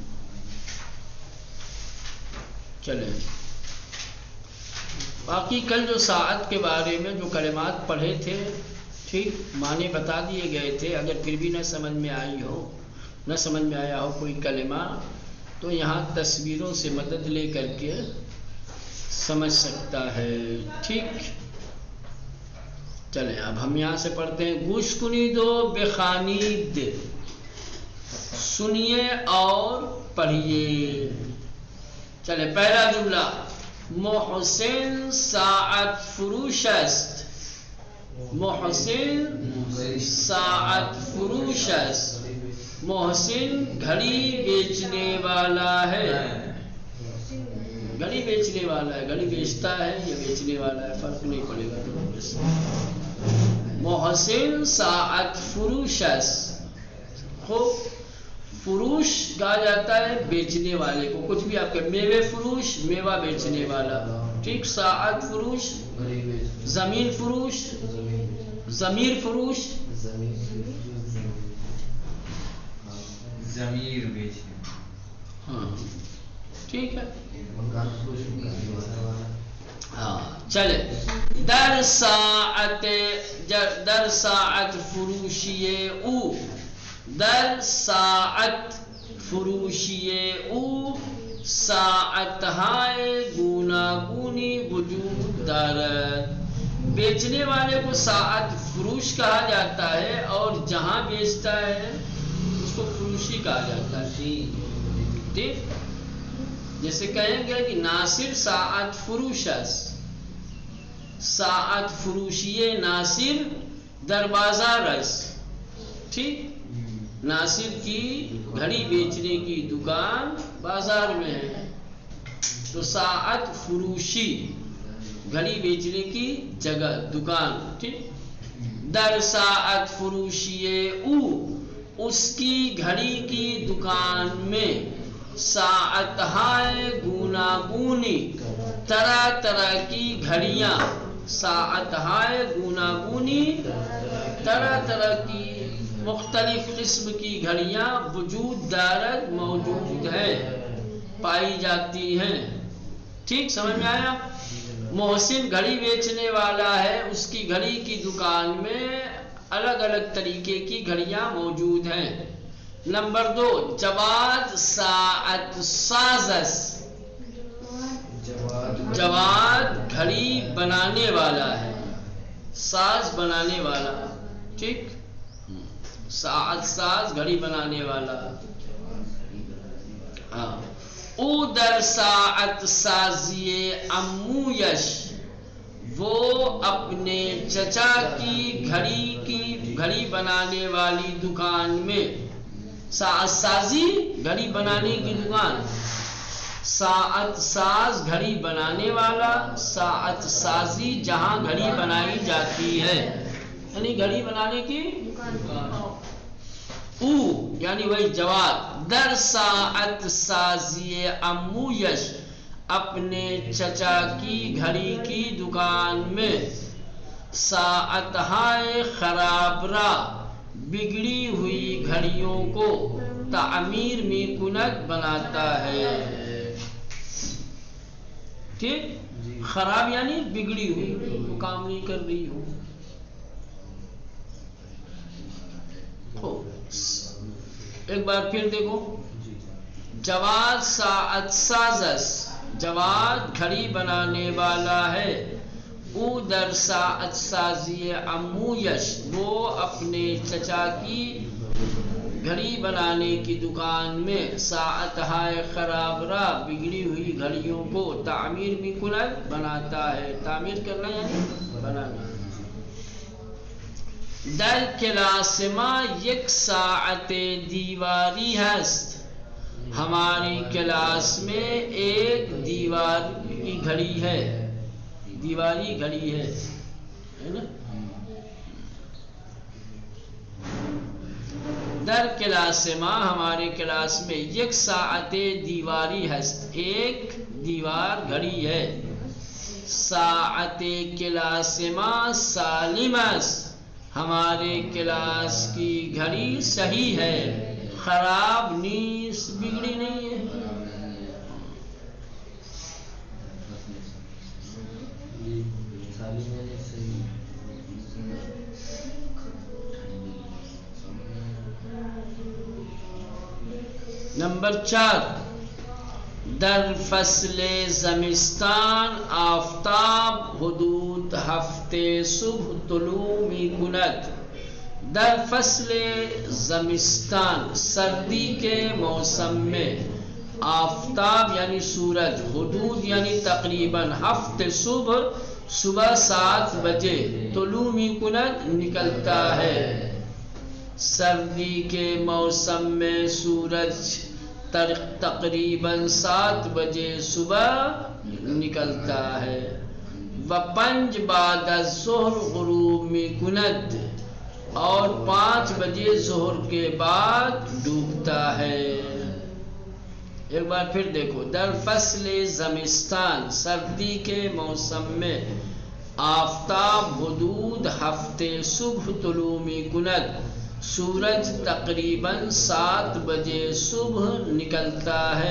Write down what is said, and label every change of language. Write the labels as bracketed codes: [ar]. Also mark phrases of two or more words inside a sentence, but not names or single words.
[ur] چلیں، باقی کل جو ساعت کے بارے میں جو کلمات پڑھے تھے، ٹھیک، معنی بتا دیے گئے تھے۔ اگر پھر بھی نہ سمجھ میں آیا ہو کوئی کلمہ، تو یہاں تصویروں سے مدد لے کر کے سمجھ سکتا ہے۔ ٹھیک، چلیں اب ہم یہاں سے پڑھتے ہیں۔ [fa] گوش کنید و بخوانید، [ur] سنیے اور پڑھیے۔ چلے، پہلا جملہ، [fa] محسن ساعت فروش است۔ محسن ساعت فروش است، [ur] محسن گھڑی بیچنے والا ہے۔ گھڑی بیچنے والا ہے، گھڑی بیچتا ہے یا بیچنے والا ہے، فرق نہیں پڑے گا۔ [fa] محسن ساعت فروش است، [ur] خوب، فروش کہا جاتا ہے بیچنے والے کو، کچھ بھی آپ کے میوے فروش، میوہ بیچنے والا۔ ٹھیک، [fa] ساعت فروش، زمین فروش، ضمیر فروش، [ur] ضمیر بیچنے۔ ہاں ٹھیک ہے، ہاں چلے۔ [fa] در ساعت فروشی او، در ساعت فروشی او، ساعت ہائے گوناگونی وجود دارد۔ [ur] بیچنے والے کو ساعت فروش کہا جاتا ہے، اور جہاں بیچتا ہے اس کو فروشی کہا جاتا ہے۔ ٹھیک، جیسے کہیں گے کہ [fa] ناصر ساعت فروش است، ساعت فروشی ناصر در بازار است۔ [ur] ٹھیک، ناصر کی گھڑی بیچنے کی دکان بازار میں ہے، تو [fa] ساعت فروشی [ur] گھڑی بیچنے کی جگہ، دکان۔ ٹھیک، [fa] در ساعت فروشی او، [ur] اس کی گھڑی کی دکان میں، [fa] ساعت ہائے گوناگونی، [ur] طرح طرح کی گھڑیاں، [fa] ساعت ہائے گوناگونی، [ur] طرح طرح کی مختلف قسم کی گھڑیاں، [fa] وجود دارد [ur] موجود ہیں، پائی جاتی ہیں۔ ٹھیک، سمجھ میں آیا؟ محسن گھڑی بیچنے والا ہے، اس کی گھڑی کی دکان میں الگ الگ طریقے کی گھڑیاں موجود ہیں۔ نمبر 2، [fa] جواد ساعت ساز است، [ur] جواد گھڑی بنانے والا ہے، ساز بنانے والا۔ ٹھیک، [fa] ساعت ساز [ur] گھڑی بنانے والا۔ ہاں، [fa] او در ساعت سازی امویش، [ur] وہ اپنے چچا کی گھڑی بنانے والی دکان میں، [fa] ساعت سازی [ur] گھڑی بنانے کی دکان، [fa] ساعت ساز [ur] گھڑی بنانے والا، [fa] ساعت سازی [ur] جہاں گھڑی بنائی جاتی ہے۔ یعنی گھڑی بنانے کی او یعنی وہی جواد [fa] در ساعت سازی امویش [ur] اپنے چچا کی گھڑی کی دکان میں [fa] ساعت ہائے خراب را [ur] بگڑی ہوئی گھڑیوں کو [fa] تعمیر می کند [ur] بناتا ہے. ٹھیک، خراب یعنی بگڑی ہوئی، تو کام نہیں کر رہی ہو. ایک بار پھر دیکھو، [fa] جواد ساعت سازس، [ur] جواد گھڑی بنانے والا ہے. [fa] او در ساعت سازی امویش، [ur] وہ اپنے چچا کی گھڑی بنانے کی دکان میں [fa] ساعت ہائے خراب را [ur] بگڑی ہوئی گھڑیوں کو [fa] تعمیر می کند [ur] بناتا ہے. تعمیر کرنا یعنی بنانا. [fa] در کلاس ما یک ساعت دیواری ہست، [ur] ہماری کلاس میں ایک دیوار کی گھڑی ہے. دیواری گھڑی ہے نا. [fa] در کلاس ما، [ur] ہمارے کلاس میں [fa] یک ساعت دیواری ہست، [ur] ایک دیوار گھڑی ہے. [fa] ساعت کلاس ما سالم است، [ur] ہمارے کلاس کی گھڑی صحیح ہے، [fa] خراب نیس، [ur] بگڑی نہیں ہے. نمبر 4، [fa] در فصل زمستان آفتاب حدود ہفتے صبح طلوع می کند. در فصل زمستان، [ur] سردی کے موسم میں، آفتاب یعنی سورج، حدود یعنی تقریباً، ہفتے صبح 7 بجے، [fa] طلوع می کند [ur] نکلتا ہے. سردی کے موسم میں سورج تقریباً 7 بجے صبح نکلتا ہے. [fa] و 5 بعد الظہر غروب می کند، [ur] اور 5 بجے ظہر کے بعد ڈوبتا ہے. ایک بار پھر دیکھو، [fa] در فصل زمستان، [ur] سردی کے موسم میں، [fa] آفتاب حدود ہفتے صبح طلوع می کند، [ur] سورج تقریباً 7 بجے صبح نکلتا ہے.